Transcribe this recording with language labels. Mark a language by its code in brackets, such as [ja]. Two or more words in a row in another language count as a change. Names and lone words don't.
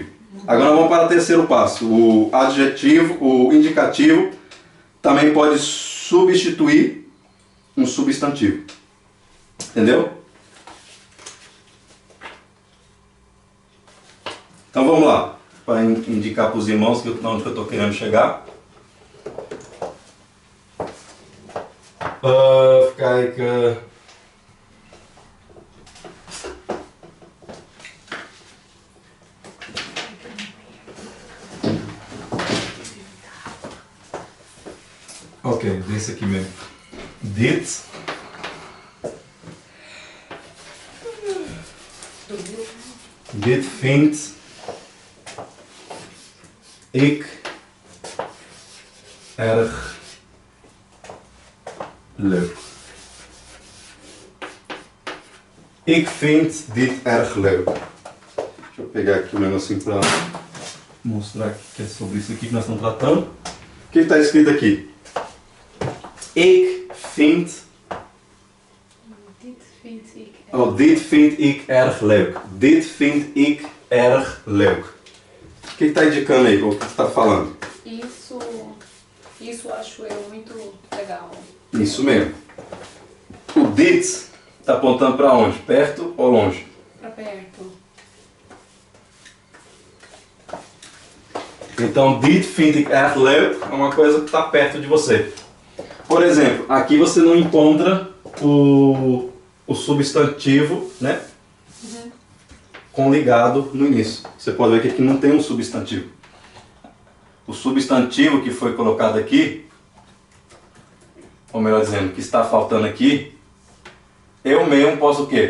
[pt] Agora vamos para o terceiro passo. O indicativo também pode substituir um substantivo. Entendeu? Então vamos lá, para indicar para os irmãos onde que eu estou querendo chegar. [nl] Even kijken. Oké, deze [pt] aqui mesmo. [nl] Dit. Dit vind ik erg leuk. Ik vind dit erg leuk. [pt] Deixa eu pegar aqui um negocinho para mostrar que é sobre isso aqui que nós estamos tratando. O que está escrito aqui? [nl] Ik vind. Dit vind ik erg leuk. Dit vind ik erg leuk. [pt] O que está indicando aí? O que está falando? Isso acho eu muito legal. Isso mesmo. O dit está apontando para onde? Perto ou longe? Para perto. Então, [nl] dit vind ik erg leuk [pt] é uma coisa que está perto de você. Por exemplo, aqui você não encontra o substantivo, né? Com ligado no início. Você pode ver que aqui não tem um substantivo. O substantivo que foi colocado aqui, ou melhor dizendo, que está faltando aqui, eu mesmo posso o quê?